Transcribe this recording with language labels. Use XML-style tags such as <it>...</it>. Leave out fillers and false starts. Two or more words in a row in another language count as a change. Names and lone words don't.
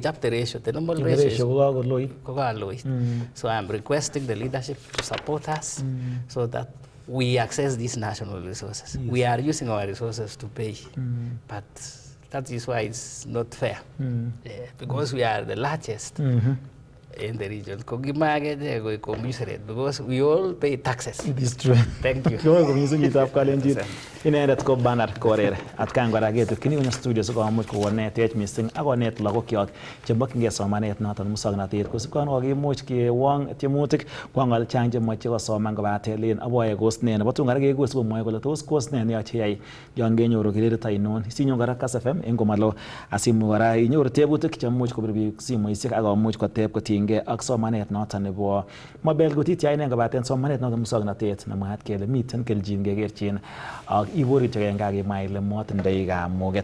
<en>Up the ratio, the normal ratio is so I'm requesting the leadership to support us so that we access these national resources. Yes. We are using our resources to pay, but that is why it's not fair because we are the largest in the region. Because we all pay taxes. It is true. Thank you.</en> <kln>Inendet ko Bernard Korir atkan kora ketukyin eng studio sikomuch kokonetech mising akonet lagokyok chemokyingei somanet noton musoknotet kosipkon kokimuch kewong tiemutik kwang'al chang chemoche kosoman kobate len aboe course ne nebo tun kora kekur sikomwoe kole tos course ne neyoche yai yon kenyoru kirerit ainon sinyon kora Kass FM eng komalo asimuch kora inyoru tebutik chemuch kopir biik simoisiek akomuch koteb kotinygei ak somanet noton nebo Belgut itya inen kobaten somanet noton musoknotet nemwaat kele miten keljin kekerchin ak ibori chegen kakimwa ile motindoi kamuget.</kln>